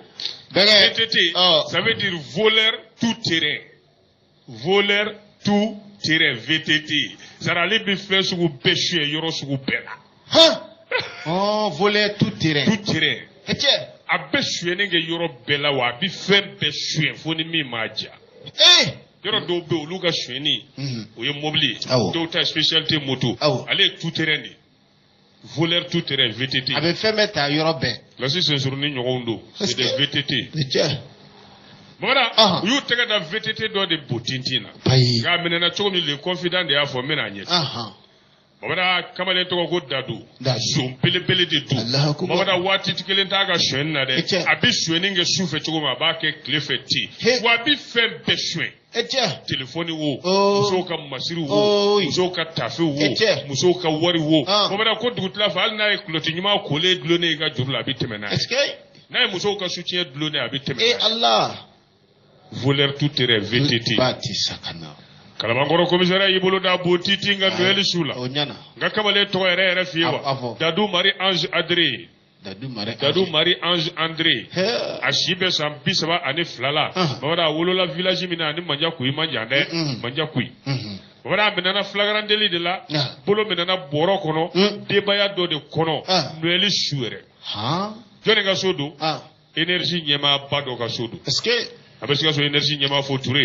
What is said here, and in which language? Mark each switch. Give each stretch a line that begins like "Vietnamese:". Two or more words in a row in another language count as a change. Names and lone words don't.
French: VTT, ça veut dire voleur tout terrain. Voleur tout terrain, VTT. Ça allait bien faire ce que vous pêchez, yoro ce que vous pêchez. Oh, voler tout terrain. Tout terrain.
Bambara: A bɛ suyɛni kɛ yɔrɔ bɛɛ la wa a bɛ fɛn bɛɛ suyɛn fo ni min m'a diya. Yɔrɔ dɔw bɛ yen olu ka suyɛni o ye mobili ye. Dɔw ta spécialité moto. Ale ye
French: tout terrain
Bambara: de.
French: Voleur tout terrain VTT.
Bambara: A bɛ fɛn bɛɛ ta yɔrɔ bɛɛ. Lasi sensurunin ɲɔgɔnw don.
French: C'est des VTT.
Bambara: Bamada u y'u tɛgɛ da VTT dɔ de bo tintin na. Nka a minɛna cogo min
French: le confident
Bambara: de y'a fɔ n bɛna ɲɛfɔ. Bamada kamalen tɔgɔ ko Dadu. Son belebele de don. Bamada waati kelen t'a ka suyɛni na dɛ. A bɛ suyɛni kɛ su fɛ cogo min a b'a kɛ tile fɛ ten. Wa a bɛ fɛn bɛɛ suyɛn. Telefoni wo, musow ka masiri wo, musow ka tafe wo, musow ka wari wo. Bamada ko dugutila fɛ hali n'a ye kuloti ɲuman kolen dulonnen i ka juru la a bɛ tɛmɛ n'a ye. N'a ye musow ka soutien dulonnen a bɛ tɛmɛ n'a ye. Allah.
French: Voleur tout terrain VTT.
Bambara: Kalabankɔrɔ commissariat y'i bolo da bo titi nka Noël su la. Nka kamalen tɔgɔ yɛrɛ f'i ye wa. Dadu Marie Ange André. Dadu Marie Ange André. A si bɛ san 32 la. Bamada a wolola village min na ani Mandiakoui man jan dɛ. Mandiakoui. Bamada a minɛna
French: flagrant délit
Bambara: de la. Bolo minɛna bɔrɔ kɔnɔ. Denbaya dɔ de kɔnɔ. Noël su yɛrɛ. Jɔnni ka so don. Énergie ɲɛmaaba dɔ ka so don. A bɛ se ka so énergie ɲɛmaa fo Touré.